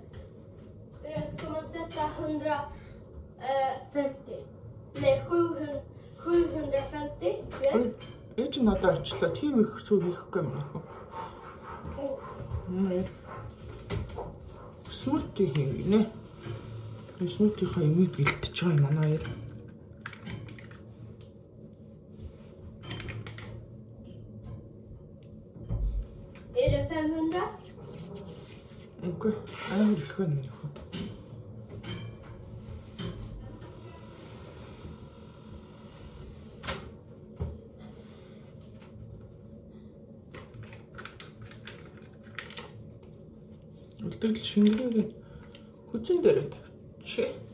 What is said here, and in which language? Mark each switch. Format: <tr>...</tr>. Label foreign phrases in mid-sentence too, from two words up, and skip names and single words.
<sv>Ska man sätta 150? Nej, 750 mjölk.</sv> <mn>Ээж надад очлоо. Тийм их сүү хийхгүй юм аа. Смути хийнэ. Смутийнхаа имийг бэлтэж байгаа юм манай хоёр.</mn> <sv>Är det 500?</sv> <mn>Окей, амар их байна. Үлдэгдэл шингээг хүчин дээр тавьчих.</mn>